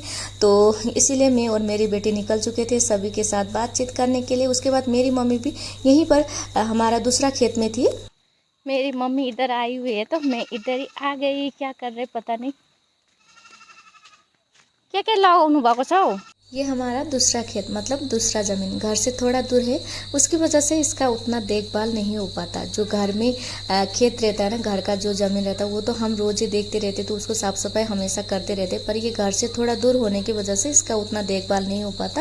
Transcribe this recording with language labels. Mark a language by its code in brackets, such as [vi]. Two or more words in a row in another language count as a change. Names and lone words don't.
[hi] तो इसीलिए मैं और मेरी बेटी निकल चुके थे सभी के साथ बातचीत करने के लिए। उसके बाद मेरी मम्मी भी यहीं पर हमारा दूसरा खेत में थी। मेरी मम्मी इधर आई हुई है तो मैं इधर ही आ गई। क्या कर रहे पता नहीं, क्या क्या [ne] लगाउनु भएको छ? [hi] ये हमारा दूसरा खेत, मतलब दूसरा ज़मीन घर से थोड़ा दूर है, उसकी वजह से इसका उतना देखभाल नहीं हो पाता। जो घर में खेत रहता है ना, घर का जो ज़मीन रहता है, वो तो हम रोज़ ही देखते रहते, तो उसको साफ़ सफाई हमेशा करते रहते। पर ये घर से थोड़ा दूर होने की वजह से इसका उतना देखभाल नहीं हो पाता।